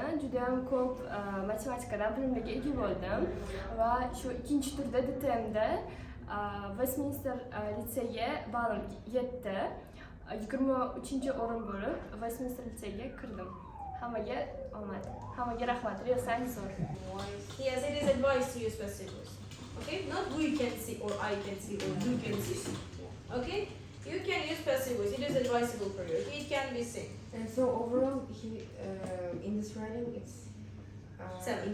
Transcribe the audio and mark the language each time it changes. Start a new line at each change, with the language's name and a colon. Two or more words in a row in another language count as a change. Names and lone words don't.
Uzbek: Juda ham ko'p matematikadan bilimlarga ega bo'ldim va shu ikkinchi turda DTMda Westminster litseyiga ballim 7, 23-o'rin bo'lib Westminster litseyiga kirdim. Hammaga omad. Hammaga rahmat. Real science zo'r.
English: Yes, it is advised to use passive voice. Okay, not we can see or I can see or you can see. Okay, you can use passive voice. It is advisable for you. Okay? It can be seen. And so overall, in this writing, it's Seven.